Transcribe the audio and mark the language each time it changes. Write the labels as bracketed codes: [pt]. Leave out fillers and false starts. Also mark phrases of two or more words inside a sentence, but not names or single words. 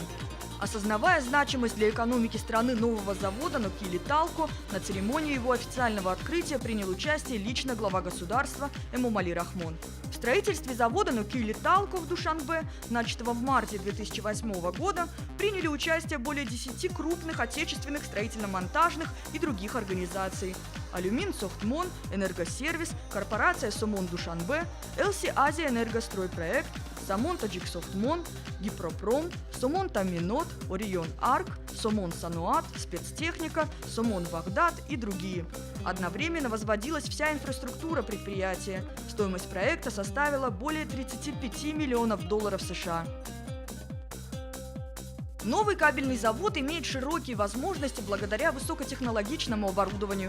[ru] Осознавая значимость для экономики страны нового завода Нокили Талку, на церемонии его официального открытия принял участие лично глава государства Эмомали Рахмон. В строительстве завода Нокили Талку в Душанбе, начатого в марте 2008 года, приняли участие более 10 крупных отечественных строительно-монтажных и других организаций. Алюминсофтмон, Энергосервис, корпорация Сомон-Душанбе, ЛС Азия Энергостройпроект, Самон Таджиксофтмон, Гипропром, Сомон Таминот, Орион Арк, Сомон Сануат, Спецтехника, Сомон Багдад и другие. Одновременно возводилась вся инфраструктура предприятия. Стоимость проекта составила более 35 миллионов долларов США. Новый кабельный завод имеет широкие возможности благодаря высокотехнологичному оборудованию.